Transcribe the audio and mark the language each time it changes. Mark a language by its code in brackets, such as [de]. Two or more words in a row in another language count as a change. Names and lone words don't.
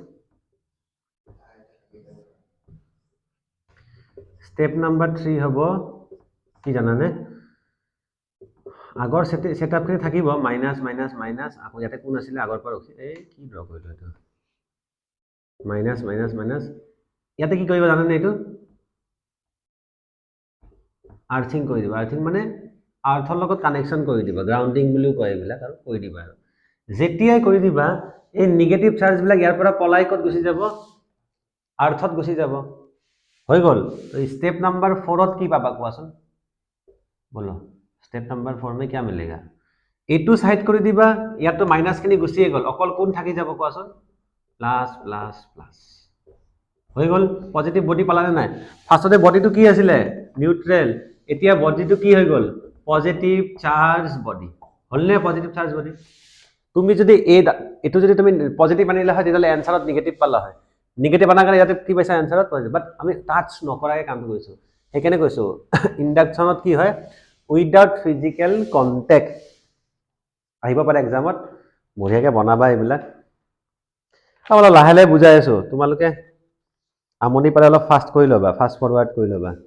[en] step number [as] 3 হ'ব কি জানানে আগৰ সেটআপখিনি থাকিব [en] minus minus minus [as] আকৌ ইয়াতে কোন আছিল আগৰ পৰা এই কি ড্ৰ কৰিলো এটো [en] minus minus minus [as] ইয়াতে কি কৰিব জানানে এটো আৰ্থিং কৰি দিব আৰ্থিং মানে আৰ্থৰ লগত কানেকশন কৰি দিবা গ্ৰাউন্ডিং বুলিও কয় এইবিলাক আৰু কৰি দিবা আৰু যেতিয়াই কৰি দিবা এই [en] negative charge [as] বিলাক ইয়াৰ পৰা পলাই কত গুছি যাব আৰ্থত গুছি যাব হৈ গল তো [en] step number [as] 4 ত কি পাবা কোৱাচোন বলো स्टेप [hi] नंबर 4 में क्या मिलेगा [as] एटू साइड কৰি দিবা ইয়াতো মাইনাস খিনি গুছিয়ে গল অকল কোন থাকি যাব কোৱাচোন [en] plus plus plus [as] হৈ গল পজিটিভ বডি পালানে নাই ফাৰ্স্টতে বডিটো কি আছিল নিউট্ৰেল এতিয়া বডিটো কি হৈ গল [en] positive charge body [as] হলনে [en] positive charge [as] বডি তুমি যদি এটো যদি তুমি পজিটিভ আনিলা হয় তেতিয়ালে আনসারত নেগেটিভ পালা হয় নেগেটিভ আনা কাৰণে ইয়াতে কি পাইছা আনসারত পজিটিভ বাট আমি টাচ নকৰাকে কাম কৰিছো হেকেনে কৈছো ইন্ডাকশনত কি হয় [en] without physical contact [as] আহিব পাৰে এক্সামত বঢ়িয়াকে বনাবা এইবিলাক আমলা লাহে লাহে বুজাই আছো তোমালোকে আমনি পালে অলপ ফাস্ট কৰি লবা [en] fast forward [as] কৰি লবা